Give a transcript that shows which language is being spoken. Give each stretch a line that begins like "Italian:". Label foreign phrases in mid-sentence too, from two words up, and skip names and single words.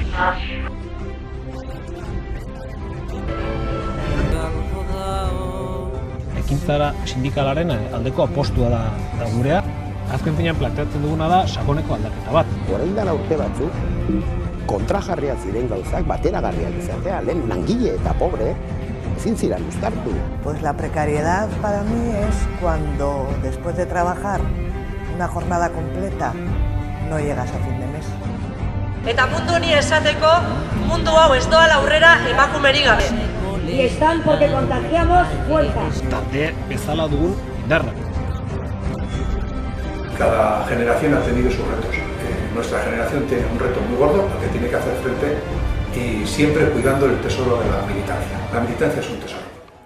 Basque: Ekintzara sindikalaren aldeko apostua da gurea. Azken finean planteatzen duguna da sakoneko aldaketa bat. Orain dela urte batzuk, kontrajarriak ziren gauzak bateragarriak izatea, lehen langile eta pobre ezin ziren uztartu.
Spanish: Pues la precariedad para mí es cuando después de trabajar una jornada completa no llegas a fin de mes.
Basque: Eta mundu honi esateko, mundu hau ez doala aurrera emakumerik gabe.
Spanish: Y están porque contagiamos fuerzas.
Basque: Talde bezala dugun indarra.
Spanish: Cada generación ha tenido sus retos. Nuestra generación tiene un reto muy gordo al que tiene que hacer frente y siempre cuidando el tesoro de la militancia. La militancia es un tesoro.